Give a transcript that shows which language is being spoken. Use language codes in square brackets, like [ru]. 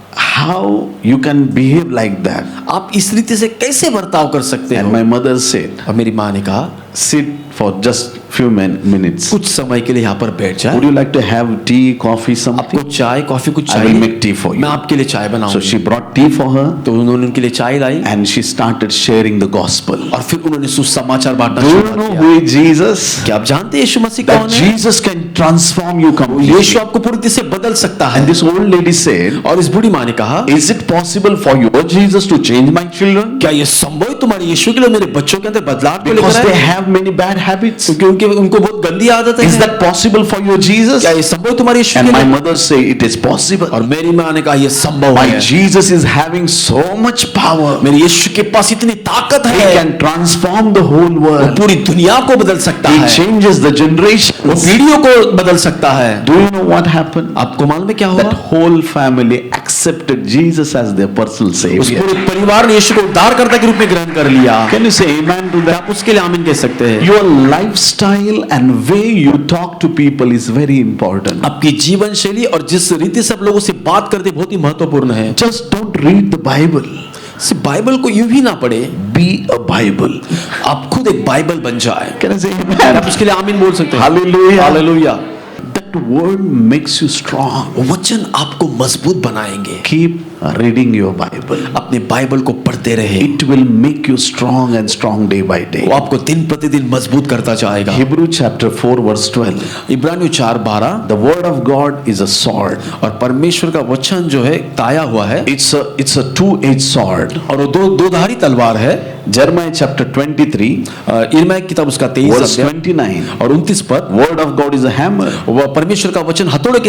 [en] how you can behave like that? [hi] आप इस रीति से कैसे बर्ताव कर सकते [en] And [hi] हो? [en] my mother said, [hi] और मेरी माँ ने कहा, [en] sit for just few minutes. [hi] कुछ समय के लिए यहाँ पर बैठ जाए, [en] Would you like to have tea, coffee, [hi] आपको [en] something? [hi] चाय कॉफी कुछ [en] I will [hi] चाहिए? [en] make tea for you. [hi] मैं आपके लिए चाय [en] So [hi] बनाऊंगी। [en] she brought tea for her [hi] तो उन्होंने उनके लिए चाय लाई [en] and she started sharing the gospel. [hi] और फिर उन्होंने सुसमाचार बांटना [en] Do you [hi] शुरू [en] know [hi] किया। [en] who is Jesus? [hi] क्या आप जानते हैं यीशु मसीह [en] That [hi] कौन है? [en] Jesus can transform you [hi] Yeshu [en] completely. [hi] आपको पूरी तरह से बदल सकता [en] And [hi] है। [en] this old lady said, [hi] और इस बूढ़ी माँ ने कहा, [en] is it possible for your Jesus to change my children? [hi] क्या ये संभव है तुम्हारे यीशु के लिए मेरे बच्चों के अंदर बदलाव को [en] Because [hi] लेकर [en] they [hi] आए? [en] have many bad habits. [hi] क्योंकि उनको बहुत गंदी आदत [en] Is [hi] है। [en] that possible for your Jesus? [hi] क्या ये संभव है तुम्हारे यीशु [en] And [hi] के [en] my [hi] लिए? [en] mother say it is possible. [hi] और मेरी माँ ने कहा ये संभव [en] My [hi] है। [en] Jesus is having so much power. [hi] मेरे यीशु के पास इतनी ताकत [en] He [hi] है, [en] can transform the whole [hi] वो [en] world. [hi] पूरी दुनिया को बदल सकता [en] He [hi] है, [en] changes the [hi] वो [en] generations. [hi] पीढ़ियों को बदल सकता है। [en] Do you know what happened? [hi] आपको मालूम है क्या [en] That [hi] हुआ? [en] whole family accepted Jesus as their personal [hi] उस [en] savior. [hi] पूरे परिवार ने यीशु को उद्धारकर्ता के रूप में ग्रहण कर लिया। [en] Can you say amen to [hi] क्या [en] that? [hi] आप उसके लिए आमीन कह सकते हैं? [en] Your lifestyle and way you talk to people is very important. [hi] आपकी जीवन शैली और जिस रीति से आप लोगों से बात करते हैं बहुत ही महत्वपूर्ण है। [en] Just don't read the Bible. [hi] सिर्फ बाइबल को यूं ही ना पढ़े, [en] Be a Bible. [hi] आप खुद एक बाइबल बन जाए। [en] Can I say [hi] आप [en] amen? [hi] उसके लिए आमीन बोल सकते हैं। [en] Hallelujah. [hi] Hallelujah. [en] That word makes you strong. [hi] वचन आपको मजबूत बनाएंगे। [en] Keep reading your Bible. [hi] अपने बाइबल को पढ़ते रहे, [en] It will make you strong and strong day by day. [hi] वो आपको दिन प्रतिदिन मजबूत करता जाएगा। [en] Hebrew chapter 4 verse 12. [hi] इब्रानियों 4:12, [en] The word of God is a sword. [hi] और परमेश्वर का वचन जो है ताया हुआ है [en] It's a two-edged sword. [hi] और वो दो धारी तलवार है। [en] Jeremiah chapter 23 [hi] इर्मिया की किताब उसका 23 [en] verse [hi] अध्याय [en] 29. [hi] और 29 पद, [en] Word of God is a hammer. [hi] वह परमेश्वर का वचन हथौड़े के